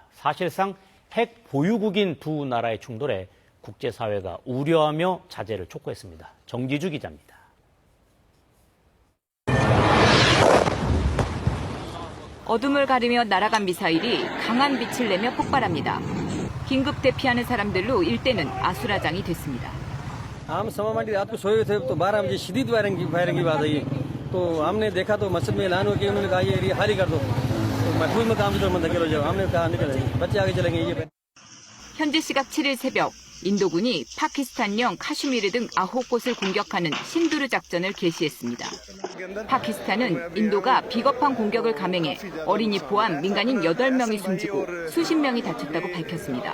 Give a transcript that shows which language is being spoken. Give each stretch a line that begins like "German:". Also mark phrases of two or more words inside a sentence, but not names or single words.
Korean: 사실상 핵 보유국인 두 나라의 충돌에 국제사회가 우려하며 자제를 촉구했습니다. 정지주 기자입니다. 어둠을 가르며 날아간 미사일이 강한 빛을 내며 폭발합니다. 긴급 대피하는 사람들로 일대는 아수라장이 됐습니다.
Hindi: हम समामाटी रात को सोए थे तो 12 बजे शदीद फायरिंग की बात आई तो हमने देखा तो मस्जिद में ऐलान हो कि उन्होंने कहा ये एरिया खाली कर दो तो महफूज मकाम की तरफ मुंतकिल हो जाओ हमने कहा निकल बच्चे आगे चलेंगे ये
Korean: 현지 시각 7일 새벽 인도군이 파키스탄령 카슈미르 등 9곳을 공격하는 신두르 작전을 개시했습니다. 파키스탄은 인도가 비겁한 공격을 감행해 어린이 포함 민간인 8명이 숨지고 수십 명이 다쳤다고 밝혔습니다.